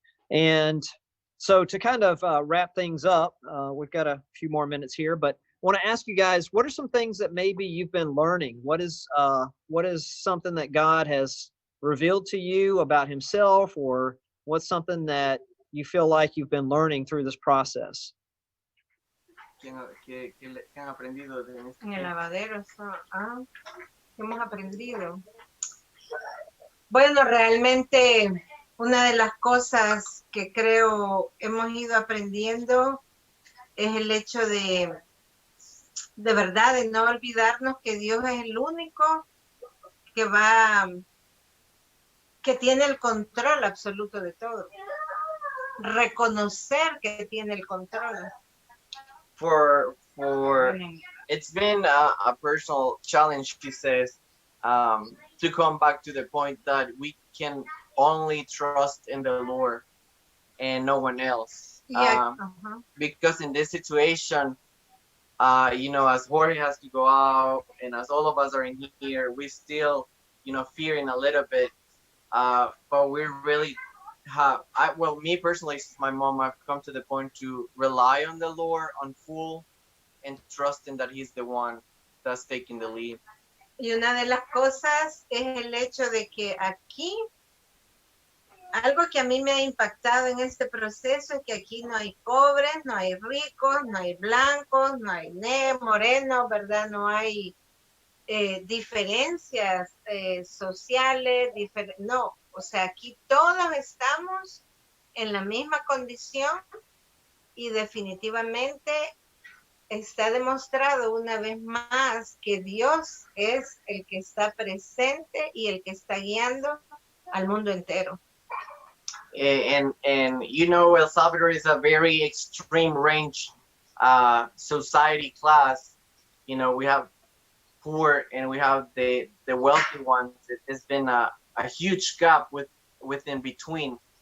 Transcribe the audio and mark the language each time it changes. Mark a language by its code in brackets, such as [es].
[en] And so to kind of wrap things up, we've got a few more minutes here, but I want to ask you guys, what are some things that maybe you've been learning? What is something that God has revealed to you about himself, or what's something that you feel like you've been learning through this process? [es] ¿Qué han aprendido de En el lavadero, ¿qué hemos aprendido? Bueno, realmente una de las cosas que creo hemos ido aprendiendo es el hecho de verdad, de no olvidarnos que Dios es el único que tiene el control absoluto de todo. Reconocer que tiene el control. [en] For it's been a personal challenge, she says, to come back to the point that we can only trust in the Lord and no one else. Yeah. Because in this situation, as Jorge has to go out and as all of us are in here, we still, fearing a little bit. But we really me personally, my mom, I've come to the point to rely on the Lord on full and trusting that he's the one that's taking the lead. [es] Y una de las cosas es el hecho de que aquí, algo que a mí me ha impactado en este proceso es que aquí no hay pobres, no hay ricos, no hay blancos, no hay morenos, ¿verdad? No hay diferencias sociales, no. O sea, aquí todos estamos en la misma condición y definitivamente está demostrado una vez más que Dios es el que está presente y el que está guiando al mundo entero. [en] And El Salvador is a very extreme range society class. We have poor and we have the wealthy ones. It's been a huge gap within between.